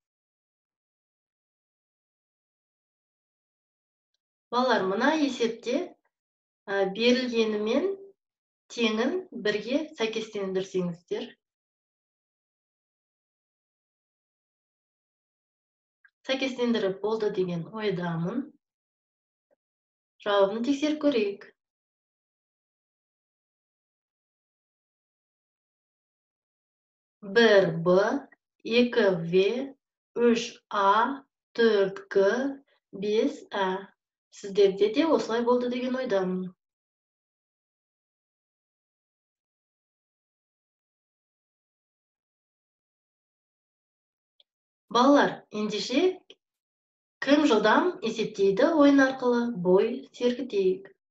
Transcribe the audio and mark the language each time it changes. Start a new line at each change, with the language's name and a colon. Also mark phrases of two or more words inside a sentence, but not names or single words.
Kazakh: Балалар, мына есепте берілгенімен теңін бірге сәйкестендірсеңіздер. Сәйкестендіріп болды деген ойдамын. Жауабын тексеріп көрейік. 1b, 2v, 3a, 4g, 5a. Сіздерде де осылай болды деген ойдамын. Балалар, ендеше кім жылдам есептейді ойын арқылы бой сергітейік.